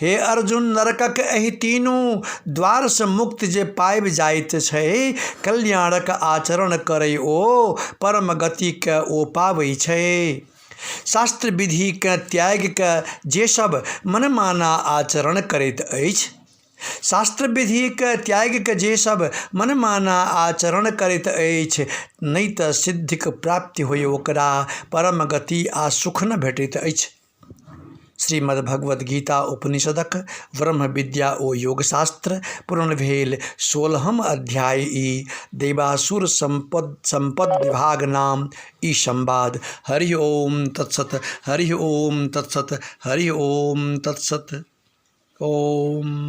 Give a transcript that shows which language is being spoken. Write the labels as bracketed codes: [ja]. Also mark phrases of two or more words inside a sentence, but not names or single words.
[mai] हे अर्जुन नरकक एहि तीनू द्वार से मुक्त जे पाबि जाइत छै कल्याणक आचरण करय ओ परम गति के ओ पाबै छै। शास्त्र विधि के त्याग के जे सब मनमाना आचरण करैत अछि, शास्त्र विधि के त्याग के जे सब मनमाना आचरण करैत अछि, नहि तऽ सिद्धिक प्राप्ति होय ओकरा परम गति आ सुख न भेटैत अछि। श्रीमद्भगवद गीता उपनिषदक ब्रह्म विद्या ओ योग शास्त्र पूर्ण भेल 16हम अध्याय ई देवासुर संपद विभाग नाम ई संवाद। [sa] हरि ओम तत्सत, हरि ओम तत्सत, हरि ओम तत्सत। ओम।